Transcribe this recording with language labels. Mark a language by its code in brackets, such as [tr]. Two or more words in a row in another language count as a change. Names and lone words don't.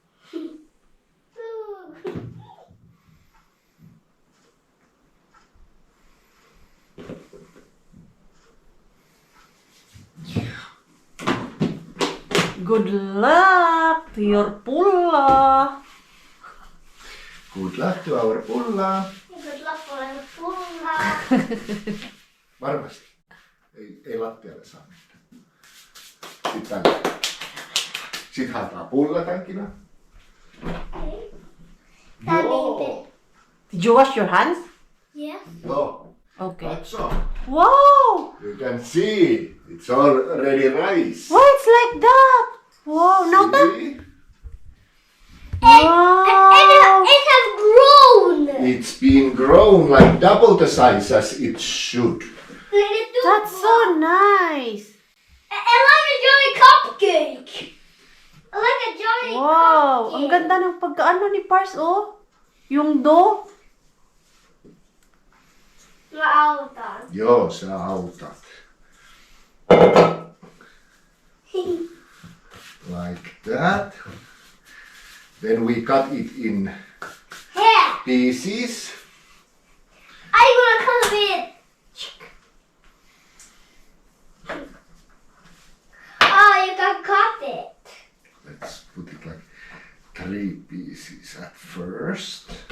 [en] Good luck to your pulla. Good luck to our pulla. [fi] Varmasti. Ei lattialle saa mitään. Sitten tänne. Sitten haetaan pullatankina. Joo. [en] Did you wash your hands? [fi] Joo. [en] Okay. [fi] Katso. [en] Wow! You can see. It's already rice. Why it's like that? Wow, now that... See? Wow! It's been grown like double the size as it should. That's so nice. Wow! [tl] Ang ganda ng pagkaano ni Pars, oh. Yung dough. [fi] Joo, sä autat. [en] Like that. Then we cut it in pieces. Let's put it like 3 pieces at first.